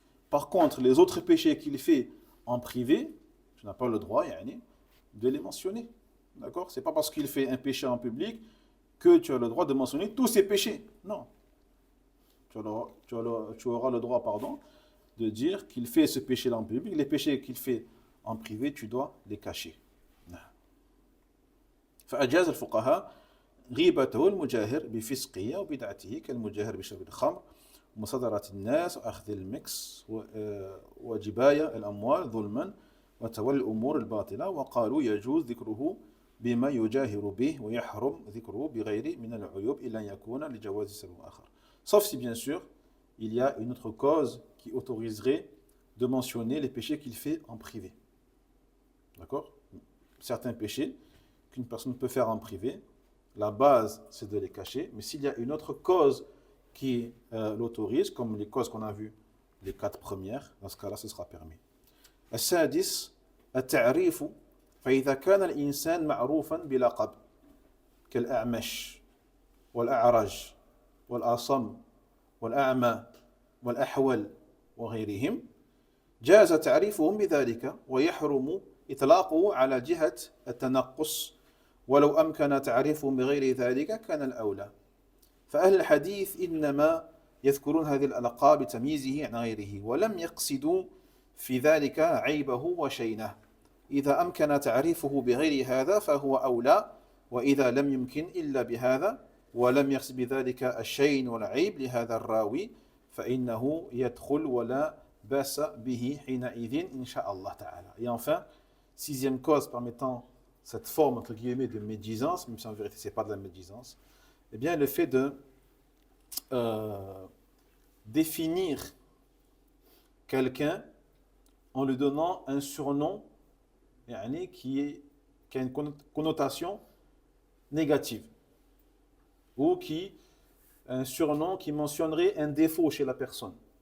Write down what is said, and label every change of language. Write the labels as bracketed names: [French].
[French] Par contre, les autres péchés qu'il fait en privé, tu n'as pas le droit de les mentionner. D'accord? Ce n'est pas parce qu'il fait un péché en public que tu as le droit de mentionner tous ses péchés. Non. Tu auras le droit, de dire qu'il fait ce péché-là en public. Les péchés qu'il fait en privé, tu dois les cacher. [Arabic] فأجاز الفقهاء غيبته المجاهر بفسقه وبدعته كالمجاهر بشرب الخمر ومصادرة الناس وأخذ المكس وجباية الأموال ظلما وتولي الأمور الباطلة وقالوا يجوز ذكره بما يجاهر به ويحرم ذكره بغير من العيوب إلا أن يكون لجواز سبب آخر. [French] Sauf si bien sûr il y a une autre cause qui autoriserait de mentionner les péchés qu'il fait en privé. D'accord? Certains péchés qu'une personne peut faire en privé, la base c'est de les cacher, mais s'il y a une autre cause qui l'autorise, comme les causes qu'on a vues, les 4 premières, dans ce cas-là ce sera permis. [Arabic] السادس التعريف فإذا كان الإنسان معروفا بلقب كالأعمش والأعرج والأصم والأعمى والأحول وغيرهم جاز تعريفهم بذلك ويحرم إطلاقه على جهة التنقص ولو أمكن تعريفهم بغير ذلك كان الأولى فأهل الحديث إنما يذكرون هذه الألقاب بتمييزه عن غيره ولم يقصدوا في ذلك عيبه وشينه إذا أمكن تعريفه بغير هذا فهو أولى وإذا لم يمكن إلا بهذا ولم يقصد بذلك الشين والعيب لهذا الراوي فإنه يدخل ولا بأس به حينئذ إن شاء الله تعالى. [French] Et enfin, 6e cause permettant cette forme entre guillemets de médisance, même si en vérité c'est pas de la médisance, eh bien le fait de définir quelqu'un en lui donnant un surnom qui a une connotation négative ou un surnom qui mentionnerait un défaut chez la personne.